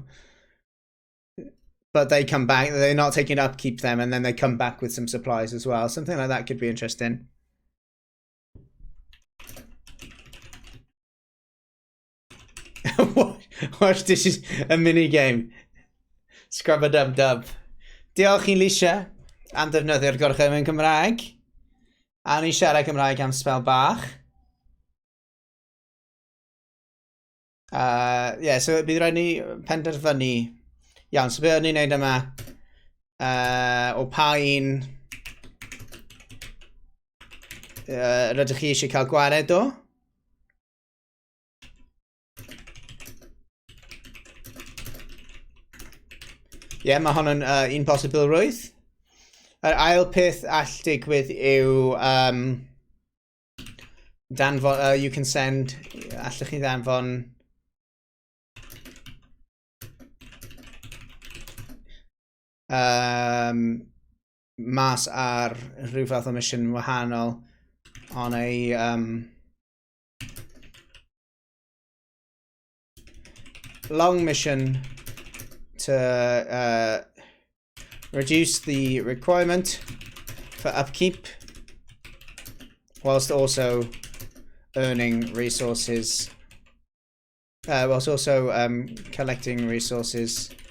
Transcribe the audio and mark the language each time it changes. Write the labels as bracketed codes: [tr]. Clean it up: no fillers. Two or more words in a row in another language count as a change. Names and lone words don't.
[en] But they come back, they're not taking upkeep them, and then they come back with some supplies as well. Something like that could be interesting. Watch, this is a mini game. Scrub-a-dub-dub. [cy] Diolch i Lisha am defnyddio'r gorchymyn Cymraeg. A ni siarad Cymraeg am spel bach. So bydd rhaid ni penderfynu. Iawn, so beth ni'n neud yma? O pa un rydych chi eisiau cael gwared o? Mae hwn yn un posibilrwydd. Yr ail peth all digwydd yw danfon, [en] you can send, [cy] allwch chi danfon mas ar rhyw fath o mission wahanol [en] on a long mission to reduce the requirement for upkeep whilst also earning resources, whilst also collecting resources